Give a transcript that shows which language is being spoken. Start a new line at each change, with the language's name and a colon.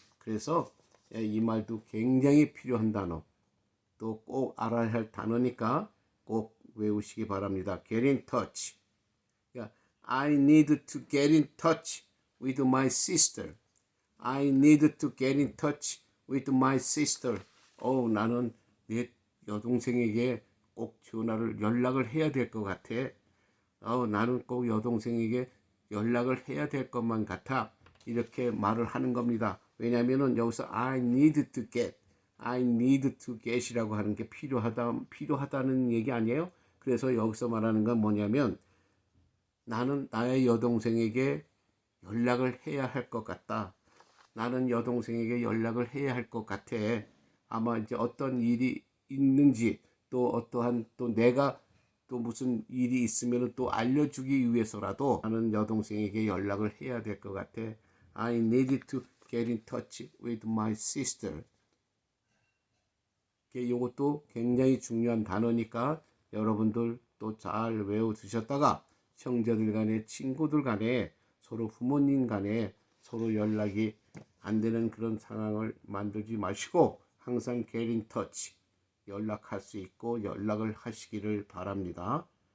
Korean: 그래서 이 말도 굉장히 필요한 단어, 또 꼭 알아야 할 단어니까 꼭 외우시기 바랍니다.
English: get in touch. I need to get in touch with my sister. I need to get in touch with my sister.
Korean: 나는 내 여동생에게 꼭 연락을 해야 될 것 같아. 나는 꼭 여동생에게 연락을 해야 될 것만 같아. 이렇게 말을 하는 겁니다. 왜냐면은 여기서
English: I need to get
Korean: 이라고 하는 게 필요하다는 얘기 아니에요? 그래서 여기서 말하는 건 뭐냐면 나는 나의 여동생에게 연락을 해야 할 것 같다. 나는 여동생에게 연락을 해야 할 것 같아. 아마 이제 어떤 일이 있는지 또 어떠한 또 내가 또 무슨 일이 있으면 또 알려주기 위해서라도 나는 여동생에게 연락을 해야 될 것 같아.
English: I need to get in touch with my sister.
Korean: 이것도 굉장히 중요한 단어니까 여러분들 또 잘 외워두셨다가 형제들 간에 친구들 간에 서로 부모님 간에 서로 연락이 안 되는 그런 상황을 만들지 마시고 항상 get in touch 연락할 수 있고 연락을 하시기를 바랍니다.